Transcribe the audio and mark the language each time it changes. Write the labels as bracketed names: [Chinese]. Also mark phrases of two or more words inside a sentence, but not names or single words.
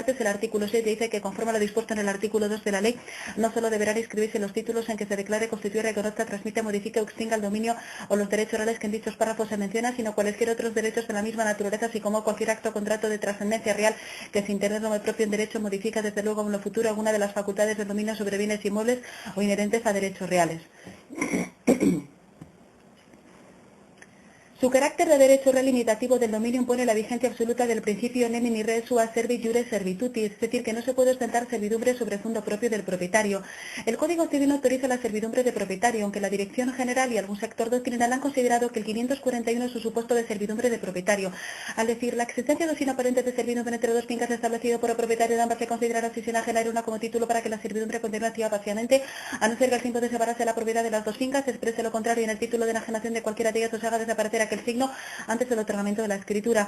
[Spanish] El artículo 6 dice que conforme a lo dispuesto en el artículo 2 de la ley, no solo deberán inscribirse los títulos en que se declare, constituye, reconozca, transmite, modifique o extinga el dominio o los derechos reales que en dichos párrafos se mencionan, sino cualesquiera otros derechos de la misma naturaleza, así como cualquier acto o contrato de trascendencia real que sin tener como propio en derecho modifica desde luego en lo futuro alguna de las facultades del dominio sobre bienes inmuebles o inherentes a derechos reales. Su carácter de derecho real limitativo del dominio impone la vigencia absoluta del principio [Latin] nemini res sua servit iure servitutis, [Spanish] es decir, que no se puede ostentar servidumbre sobre fondo propio del propietario. El Código Civil no autoriza la servidumbre de propietario, aunque la Dirección General y algún sector doctrinal han considerado que el 541 es su supuesto de servidumbre de propietario. Al decir la existencia de sin aparente de servidumbre entre dos fincas establecido por el propietario de ambas se considerará si se ajena una como título para que la servidumbre continúe activa parcialmente, a no ser que al tiempo de separarse la propiedad de las dos fincas se exprese lo contrario en el título de enajenación de cualquiera de ellas o se haga desaparecer aquel signo antes del otorgamiento de la escritura.